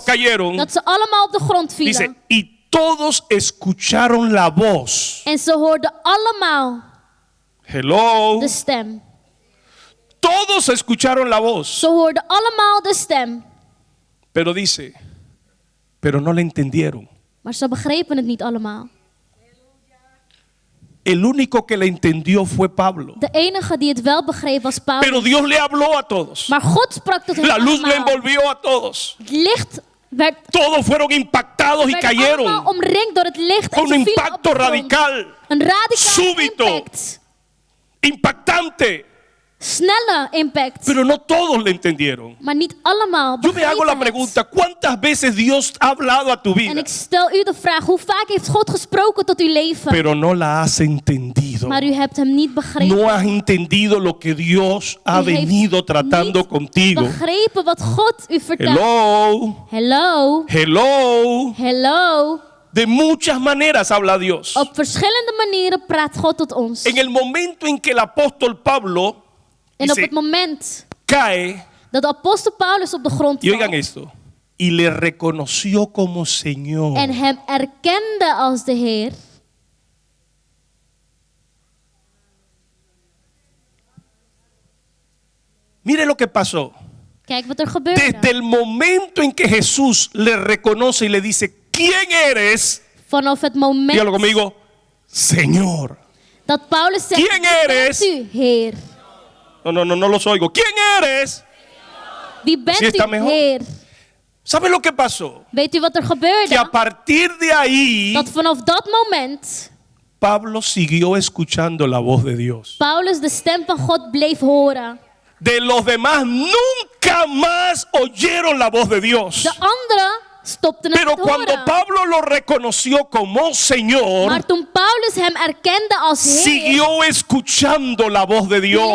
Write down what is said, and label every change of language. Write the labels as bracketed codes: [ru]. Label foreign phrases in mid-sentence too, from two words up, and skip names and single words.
[es] cayeron. [nl] dat ze allemaal op de grond [es] Dice, [nl] vielen. [es] y todos escucharon la voz. [nl] En ze hoorden allemaal Hello. de stem. [es] Todos escucharon la voz. [nl] Ze hoorden allemaal de stem. [es] Pero dice, pero no le entendieron. [nl] Maar ze begrepen het niet allemaal. [es] El único que le entendió fue Pablo. [nl] De enige die het wel begreep was Paulus. [es] Pero Dios le habló a todos. [nl] Maar God sprak tot hen [es] La luz le [nl] allemaal. [es] envolvió a todos. [nl] Het licht werd [es] Todos fueron impactados y [nl] allemaal [es] cayeron. [nl] omringd door het licht. [es] Con [nl] En [es] un [nl] ze vielen op [es] impacto [nl] de grond. [es] radical, [nl] Een radicaal [es] súbito. [nl] impact. [es] impactante. [nl] Snelle impact. [es] Pero no todos le entendieron. [nl] Maar niet allemaal [es] Yo me hago la [nl] begrepen het. [es] pregunta, ¿cuántas veces Dios ha hablado a tu [nl] En [es] vida? [nl] ik stel u de vraag, hoe vaak heeft God gesproken tot uw leven? [es] Pero no la has entendido. [nl] Maar u hebt hem niet begrepen. [es] No has entendido lo que Dios ha [nl] U heeft [es] venido tratando [nl] niet [es] contigo. [nl] begrepen wat God u vertelt. Hello, Hello. hello. Hello. [es] De muchas maneras habla Dios. [nl] Op verschillende manieren praat God tot ons. [es] En el momento en que el apóstol Pablo [nl] En op [es] dice, [nl] het moment [es] cae, [nl] dat de apostel Paulus op de grond [es] y oigan [nl] valt [es] esto, y le reconoció como Señor. [nl] en hem erkende als de Heer, [es] Mire lo que pasó. [nl] kijk wat er gebeurde. [es] Desde el momento en que Jesús le reconoce y le dice, ¿quién eres? [nl] Vanaf het moment [es] Dígalo conmigo, Señor. [nl] dat Paulus zegt, [es] ¿Quién [nl] wie [es] eres? [nl] bent u, Heer? [es] No los oigo. ¿Quién eres? [nl] Wie bent [es] ¿Sí está [nl] u, [es] mejor? [nl] Heer? [es] ¿Sabe lo que pasó? [nl] Weet u wat er [es] Que a [nl] gebeurde? [es] partir de ahí, [nl] Dat vanaf dat moment [es] Pablo siguió escuchando la voz de Dios. [nl] Paulus de stem van God bleef horen. [es] De los demás nunca más oyeron la voz de Dios. [nl] De anderen stopten het [es] Pero [nl] met [es] cuando [nl] horen. [es] Pablo lo reconoció como Señor, [nl] Maar toen Paulus hem erkende als Heer, [es] siguió escuchando la voz de Dios.